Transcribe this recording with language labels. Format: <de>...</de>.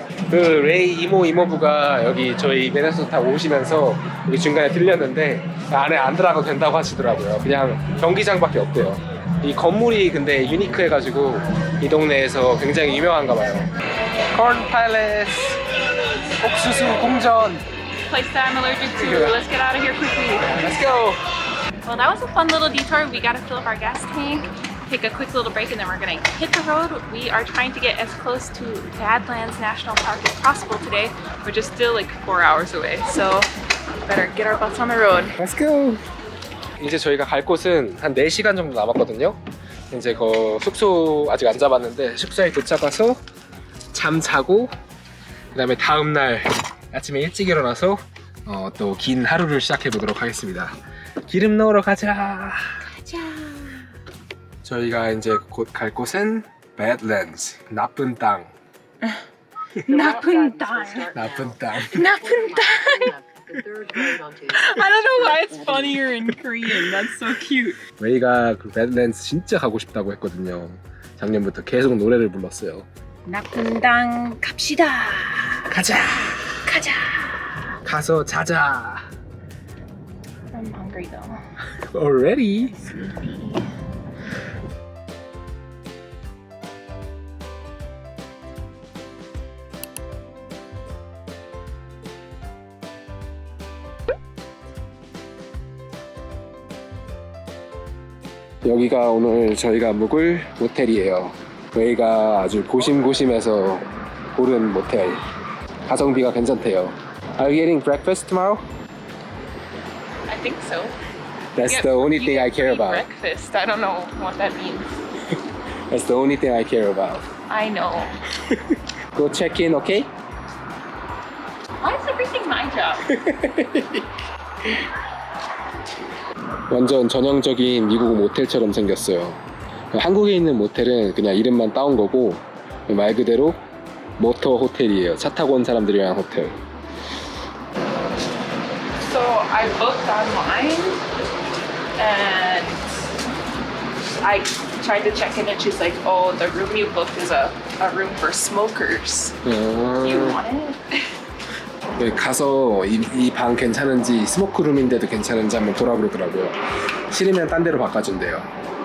<ko>그 레이 이모부가 여기 저희 미네소타 오시면서 여기 중간에 들렸는데 안에 안 들어가도 된다고 하시더라고요. 그냥 경기장밖에 없대요. 이 건물이 근데 유니크해가지고 이 동네에서 굉장히 유명한가 봐요. Corn Palace, 옥수수 궁전.</ko> <en>Place that I'm allergic to. Let's get out of here quickly. Let's go. Well, that was a fun little detour. We got to fill up our gas tank. take a quick little break and then we're gonna hit the road. We are trying to get as close to Badlands National Park as possible today. We're just still like 4 hours away, so better get our butts on the road. Let's go.</en> <ko>이제 저희가 갈 곳은 한 4시간 정도 남았거든요. 이제 그 숙소 아직 안 잡았는데 숙소에 도착해서 잠 자고 그다음에 다음 날 아침에 일찍 일어나서 또 긴 하루를 시작해 보도록 하겠습니다. 기름 넣으러 가자. 저희가 이제 곧 갈 곳은 Badlands, 나쁜 땅. 나쁜 땅. 나쁜 땅. 나쁜 땅.</ko> <en>The third road onto I don't know why it's funnier in Korean. That's so cute.</en> <ko>레이가 그 Badlands 진짜 가고 싶다고 했거든요. 작년부터 계속 노래를 불렀어요. 나쁜 땅 갑시다. 가자. 가자. 가서 자자.</ko> <en>I'm hungry though. Already?</en> <ko>여기가 오늘 저희가 묵을 모텔이에요. 레이가 아주 고심고심해서 고른 모텔. 가성비가 괜찮대요.</ko> <en>Are you getting breakfast tomorrow? I think so. That's the only thing I care about. Breakfast. I don't know what that means. That's the only thing I care about. I know. Go check in, okay? Why is everything my job?</en> <ko>완전 전형적인 미국 모텔처럼 생겼어요. 한국에 있는 모텔은 그냥 이름만 따온 거고 말 그대로 모터 호텔이에요. 차 타고 온 사람들이 위한 호텔.</ko> <en>So I booked online and I tried to check in and she's like, oh, the room you booked is a room for smokers. You want it?</en> <ko>가서 이 방 괜찮은지 스모크룸인데도 괜찮은지 한번 돌아보더라고요. 싫으면 딴 데로 바꿔준대요.</ko>